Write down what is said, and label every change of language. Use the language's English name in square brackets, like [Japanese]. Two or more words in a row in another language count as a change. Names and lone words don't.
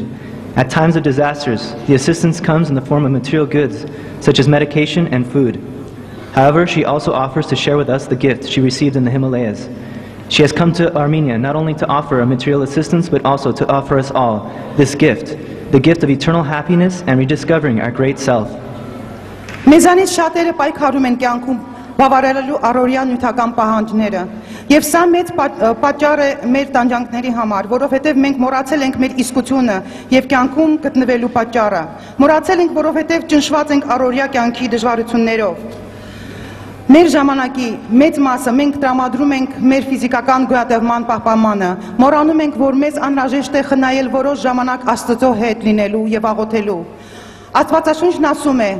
[English] At times of disasters, the assistance comes in the form of material goods, such as medication and food. However, she also offers to share with us the gift she received in the Himalayas. She has come to Armenia not only to offer a material assistance, but also to offer us all this gift, the gift of eternal happiness and rediscovering our great self. [Armenian] Մեզանից շատերը պայքարում են կյանքում բավարարելու առօրյա նյութական պահանջները, եւ սա մեծ պատճառ է մեր տանջանքների համար, որովհետեւ մենք մոռացել ենք մեր իսկությունը եւ կյանքում գտնվելու պատճառը։ Մոռացել ենք, որովհետեւ ճնշված ենք առօրյա կյանքի դժվարություններով։ Մեր ժամանակի մեծ մասը մենք տրամադրում ենք մեր ֆիզիկական գոյատևման պահպանմանը, մոռանում ենք, որ մեզ անհրաժեշտ է խնայել որոշ ժամանակ Աստծո հետ լինելու եւ աղոթելու։ Աստվածաշունչն ասում է.